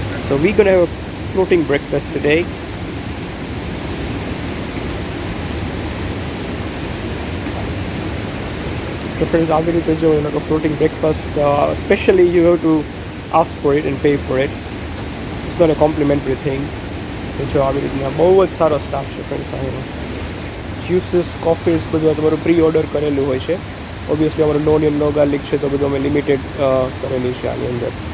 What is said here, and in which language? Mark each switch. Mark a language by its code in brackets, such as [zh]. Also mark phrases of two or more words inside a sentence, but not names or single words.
[en] So we're gonna have a floating breakfast today. So friends, [gu] આવી રીતે જો એનો [en] floating breakfast, especially you have to ask for it and pay for it. It's not a complimentary thing. [gu] તો જો આવી રીતના બહુ જ સારો સ્ટાફ છે ફ્રેન્ડ્સ અહીંનો. જ્યુસીસ, કોફીસ બધું તમારું પ્રી ઓર્ડર કરેલું હોય છે. ઓબ્વિયસલી અમારું [en] no onion no garlic [gu] છે તો બધું અમે લિમિટેડ કરેલી છે આની અંદર.